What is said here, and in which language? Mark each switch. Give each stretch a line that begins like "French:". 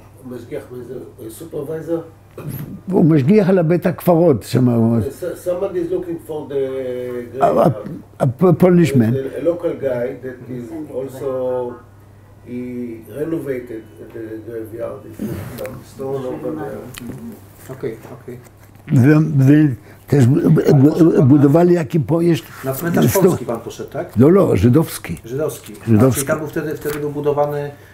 Hebrew: משגיח,
English: supervisor?
Hebrew: הוא משגיח על הבית הקברות שם.
English: Somebody is looking for the graveyard. A Polishman. A local guy that is also, he renovated the graveyard. Some stone over there.
Polish: Okej. Też budowali jaki pojazd. Na cmentarz polski pan poszedł, tak? No, żydowski. Żydowski. Czyli tam był wtedy był budowany